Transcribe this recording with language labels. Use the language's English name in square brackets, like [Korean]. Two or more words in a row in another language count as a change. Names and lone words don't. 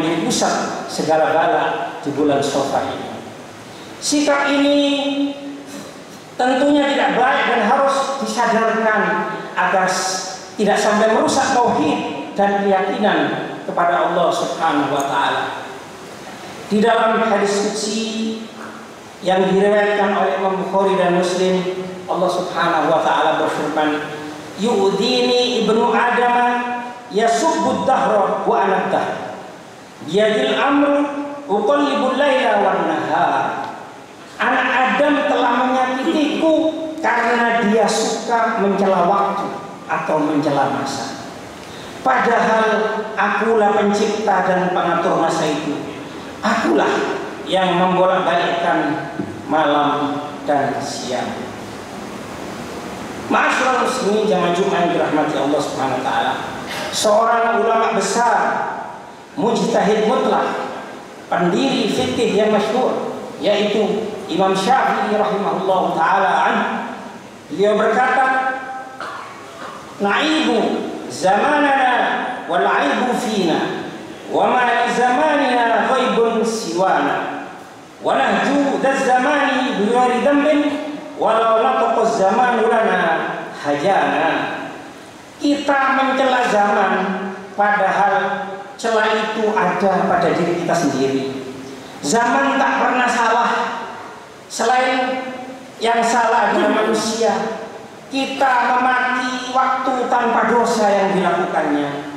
[Indonesian] pusat segala bala di bulan Syawal ini. Sikap ini tentunya tidak baik dan harus disadarkan agar tidak sampai merusak tauhid dan keyakinan kepada Allah [Arabic] سبحانه وتعالى. [Indonesian] Di dalam hadis qudsi yang diriwayatkan oleh Imam Bukhari dan Muslim, Allah [Arabic] سبحانه وتعالى [Indonesian] berfirman, [Arabic] "يؤذيني ابن آدم يسب الدهر وأنا الدهر. بيدي الأمر أقلب الليل والنهار." [Indonesian] Anak Adam telah menyakitiku karena dia suka mencela waktu atau mencela masa. Padahal akulah pencipta dan pengatur masa itu. Akulah yang membolak-balikkan malam dan siang. [Arabic] معاشر المسلمين [Indonesian] jamaah Jumat yang dirahmati Allah [Arabic] سبحانه وتعالى. [Indonesian] Seorang ulama besar, mujtahid mutlak, pendiri fikih yang masyhur, yaitu Imam Syafi'i [Arabic] رحمه الله تعالى عنه. [Indonesian] Beliau berkata, [Arabic] "نعيب زماننا والعيب فينا وما لزماننا عيب سوانا ونهجو ذا الزمان بغير ذنب ولو نطق الزمان لنا هجانا." [Indonesian] Kita mencela zaman padahal celah itu ada pada diri kita sendiri. Zaman tak pernah salah. Selain yang salah adalah manusia. Kita memaki waktu tanpa dosa yang dilakukannya.